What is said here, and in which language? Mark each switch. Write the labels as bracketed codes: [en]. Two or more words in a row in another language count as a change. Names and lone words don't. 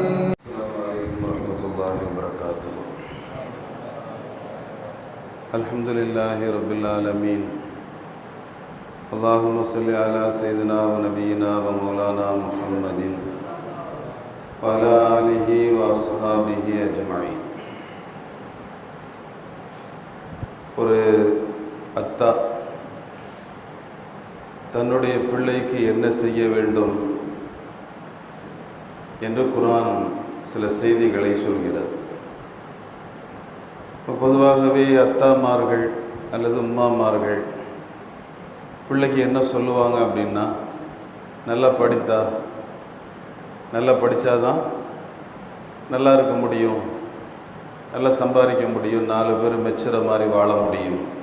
[ar] الحمد لله رب العالمين. اللهم صل على سيدنا ونبينا ومولانا محمد وعلى آله وأصحابه أجمعين. [ta] ஒரு அத்தா தன்னுடைய பிள்ளைக்கு என்ன செய்ய வேண்டும் என்று குர்ஆன் சில செய்திகளை சொல்கிறது. பொதுவாகவே அத்தாமார்கள் அல்லது உம்மாமார்கள் பிள்ளைக்கு என்ன சொல்லுவாங்க அப்படின்னா, நல்லா படித்தாதான் நல்லா இருக்க முடியும், நல்லா சம்பாதிக்க முடியும், 4 பேர் மெச்சுற மாதிரி வாழ முடியும்.